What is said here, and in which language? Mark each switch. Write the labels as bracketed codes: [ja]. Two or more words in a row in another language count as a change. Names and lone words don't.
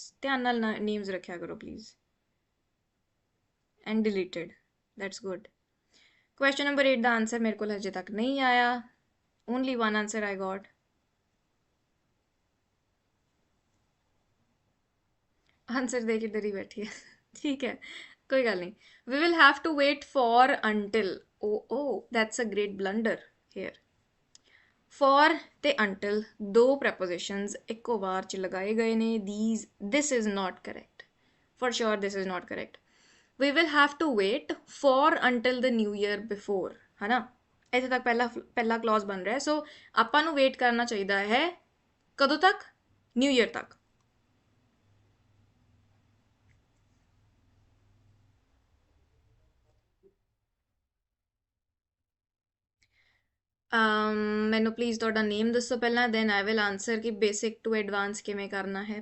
[pa] ਧਿਆਨ ਨਾਲ names ਰੱਖਿਆ ਕਰੋ [en] please. And deleted. That's good. Question number 8 [pa] ਦਾ ਆਨਸਰ ਮੇਰੇ ਕੋਲ ਹਜੇ ਤੱਕ ਨਹੀਂ ਆਇਆ. [en] Only one answer I got. [hi] आंसर दे के डरी बैठी है. [pa] ਠੀਕ ਹੈ, ਕੋਈ ਗੱਲ ਨਹੀਂ. [en] We will have to wait for until. Oh, that's a great blunder here. [pa] For ਤੇ until ਦੋ prepositions ਇੱਕੋ ਵਾਰ ਚ ਲਗਾਏ ਗਏ ਨੇ. [en] This is not correct. For sure this is not correct. We will have to wait for until the new year before. [hi] है ना, [pa] ਇੱਥੇ ਤੱਕ ਪਹਿਲਾ clause ਬਣ ਰਿਹਾ. ਸੋ ਆਪਾਂ ਨੂੰ ਵੇਟ ਕਰਨਾ ਚਾਹੀਦਾ ਹੈ ਕਦੋਂ ਤੱਕ? [en] new year [pa] ਤੱਕ. ਮੈਨੂੰ ਪਲੀਜ਼ ਤੁਹਾਡਾ ਨੇਮ ਦੱਸੋ ਪਹਿਲਾਂ, [en] then I will answer [pa] ਕਿ [en] basic to advance [pa] ਕਿਵੇਂ ਕਰਨਾ ਹੈ.